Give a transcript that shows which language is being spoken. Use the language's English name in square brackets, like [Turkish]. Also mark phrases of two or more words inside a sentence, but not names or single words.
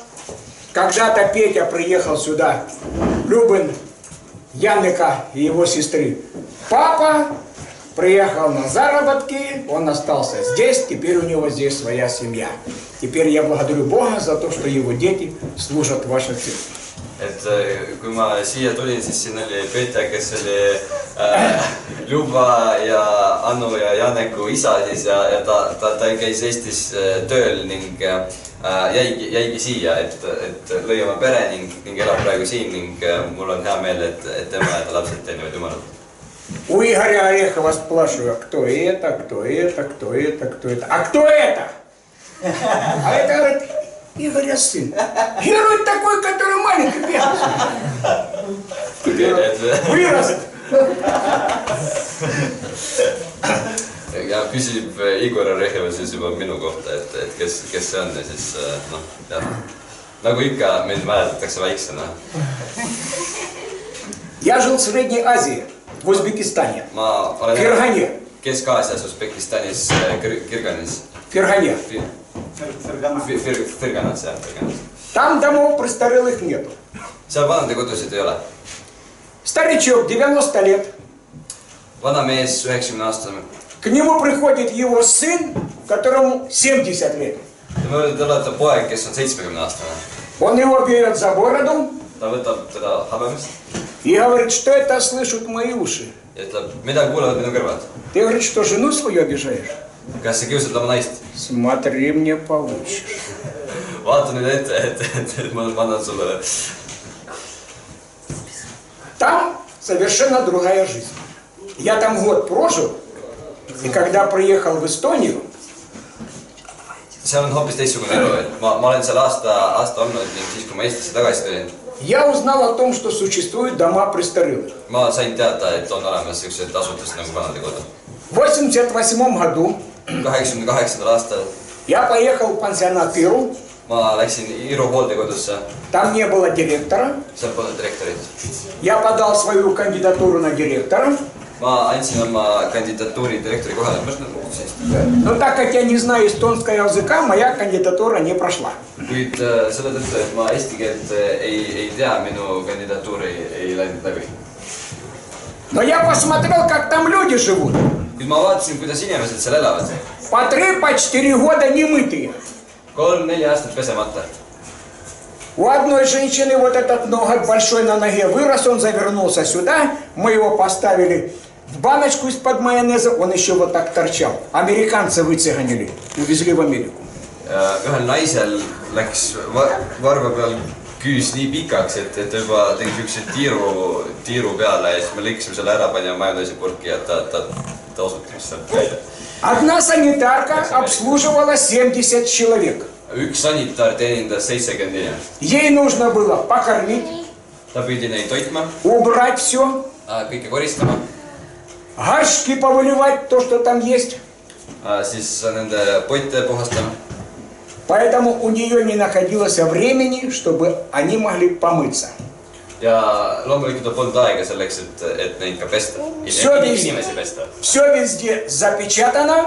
[Russian] Когда-то Петя приехал сюда, Любин, Яника и его сестры. Папа приехал на заработки, он остался здесь, теперь у него здесь своя семья. Теперь я благодарю Бога за то, что его дети служат в вашей церкви. [Estonian] Et kui ma siia tulin, siis siin oli Petja, kes oli Luba ja Anu ja Janeku isa siis ja ta käis Eestis tööl ning jäigi siia, et lõi oma pere ning elab praegu siin ning mul on hea meel, et tema ja ta lapsed teenivad Jumalat. [Russian] У Игоря Орехова спрашиваю, кто это, кто это, кто это, кто это. А кто это? А это, говорит, Игоря сын. Герой такой, который маленький бегает. Вырос. [Estonian] Ja küsib Igor Oreheva siis juba minu kohta, et kes see on ja siis noh, jah. Nagu ikka, mind mäletatakse väiksena. [Russian] Я жил в Средней Азии, в Узбекистане. [Estonian] Ma olen [Russian] Фергане. [Estonian] Kesk-Aasias, Usbekistanis, Kirganis. [Russian] Фергане. [Estonian] Firganas, jah, Firganas. [Russian] Там домов престарелых нету. [Estonian] Seal vanadekodusid ei ole. [Russian] Старичок, 90 лет. [Estonian] Vana mees, 90-aastane. [Russian] К нему приходит его сын, которому 70 лет. [Estonian] Te olete poeg, kes on 70-aastane. [Russian] Он его берет за бороду. [Estonian] Ta võtab teda habemist. [Russian] И говорит, что это слышат мои уши. [Estonian] Ja ütleb, mida kuulevad minu kõrvad? [Russian] Ты, говорит, что жену свою обижаешь? [Estonian] Kas sa kiusad oma naist? [Russian] Смотри, мне получишь. [Estonian] Vaata nüüd ette, et ma annan sulle. [Russian] Там совершенно другая жизнь. Я там год прожил, и когда приехал в Эстонию, [Estonian] Seal on hoopis teistsugune elu, et ma olen seal aasta olnud ning siis, kui ma Eestisse tagasi tulin, [Russian] я узнал о том, что существуют дома престарелых. [Estonian] ma sain teada, et on olemas sellised asutused nagu vanadekodu. [Russian] В 1988 году [Estonian] 88. aastal [Russian] я поехал в пансионат Иру. [Estonian] ma läksin Iru hooldekodusse, [Russian] Там не было директора. [Estonian] seal polnud direktorit. [Russian] Я подал свою кандидатуру на директора. [Estonian] Ma andsin oma kandidatuuri direktori kohale. [Russian] Но так как я не знаю эстонского языка, моя кандидатура не прошла. [Estonian] Kuid selle tõttu, et ma eesti keelt ei tea, minu kandidatuur ei läinud läbi. [Russian] Но я посмотрел, как там люди живут. [Estonian] Kuid ma vaatasin, kuidas inimesed seal elavad. [Russian] По 3-4 года немытые. [Estonian] 3-4 aastat pesemata. [Russian] У одной женщины вот этот ноготь большой на ноге вырос, он завернулся сюда, мы его поставили в баночку из-под майонеза, он еще вот так торчал. Американцы выцеганили, увезли в Америку. [Estonian] Ühel naisel läks varva peal küüs nii pikaks, et juba tegi siukse tiiru peale ja siis me lõiksime selle ära, panime majoneesi purki ja ta osutis sealt välja. [Russian] Одна санитарка обслуживала 70 человек. [Estonian] Üks sanitar teenindas 70 inimest. [Russian] Ей нужно было покормить, [Estonian] Ta pidi neid toitma, [Russian] убрать все, [Estonian] kõike koristama, [Russian] горшки повыливать, то, что там есть. [Estonian] siis nende potte puhastama. [Russian] Поэтому у нее не находилось времени, чтобы они могли помыться. [Estonian] Ja loomulikult polnud aega selleks, et neid ka pesta. Inimesi pesta. [Russian] Все везде запечатано.